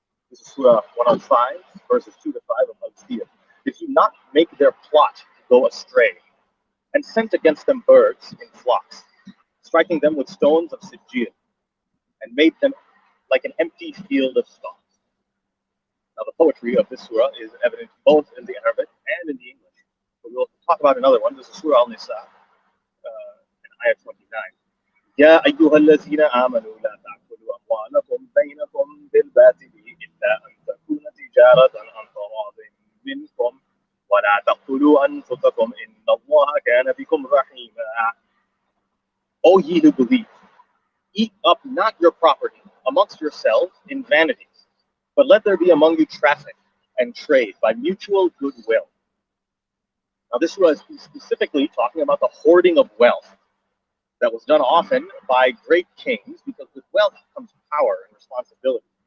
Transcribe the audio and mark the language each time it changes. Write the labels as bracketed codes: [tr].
[en] This is Surah 105, verses 2 to 5 of Al-Qiyam. Did he not make their plot go astray, and sent against them birds in flocks, striking them with stones of Sijil, and made them like an empty field of stalks? Now, the poetry of this surah is evident both in the Arabic and in the English. But we'll talk about another one. This is Surah Al-Nisa, in ayah 29. [ar] يا أيها الذين آمنوا لا تأكلوا أموالكم بينكم بالباطل إلا أن تكون تجارة عن تراض منكم ولا تقتلوا أنفسكم إن الله كان بكم رحيما. [en] O ye who believe, eat up not your property amongst yourselves in vanities, but let there be among you traffic and trade by mutual goodwill. Now this was specifically talking about the hoarding of wealth that was done often by great kings, because with wealth comes power and responsibility.